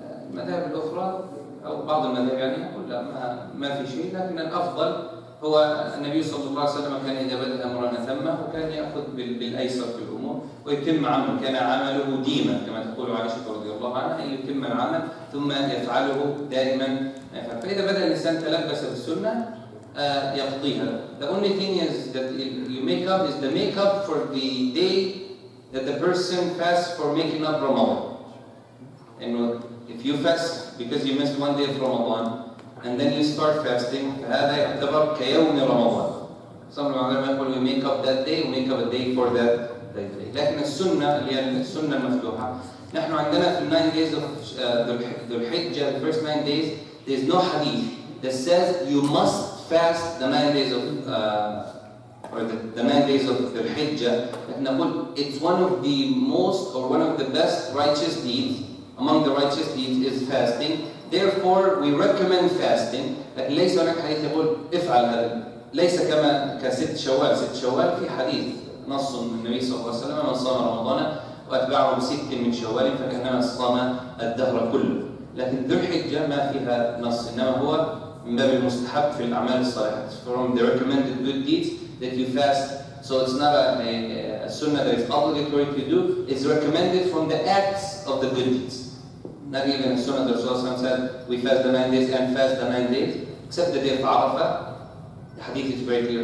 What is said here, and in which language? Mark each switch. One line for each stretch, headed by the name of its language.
Arabic: المذاهب الأخرى أو بعض المذاهب يعني يقول لا ما في شيء، لكن الأفضل هو النبي صلى الله عليه وسلم كان إذا بدأ أمرا أتمه وكان يأخذ بالأيسر في الأمور ويتم عمله، كان عمله ديما كما تقول عائشة رضي الله عنها أن يتم العمل ثم يفعله دائما. فإذا بدأ الإنسان تلبس بالسنة يقضيها.
English: The only thing is that you make up is the makeup for the day that the person fasts for making up Ramadan. And if you fast because you missed 1 day of Ramadan and then you start fasting,
Arabic: فهذا يعتبر كيوم رمضان.
English: Some ulama
Arabic: يقول
English: we make up that day, we make up a day for that day.
Arabic: لكن السنة اللي هي السنة المفتوحة، نحن عندنا في
English: 9 days of ذو الحجة, the first 9 days, there is no hadith that says you must fast the 9 days of or the 9 days of ذو الحجة.
Arabic: نقول
English: it's one of the most or one of the best righteous deeds. Among the righteous deeds is fasting. Therefore, we recommend fasting.
Arabic: لكن ليس هناك حديث يقول افعل هذا. ليس كما كست شوال. ست شوال في حديث نص من النبي صلى الله عليه وسلم من صام رمضان وأتبعه ب6 من شوال فكأنما صام الدهر كله. لكن ذو الحجة ما فيها نص، إنما هو من باب المستحب في الأعمال الصالحة.
English: From the recommended good deeds that you fast. So it's not a sunnah that is obligatory to do. It's recommended from the acts of the good deeds. Not even a sunnah that Rasulullah said we fast the 9 days and fast the 9 days, except the day of Arafah. The hadith is very clear.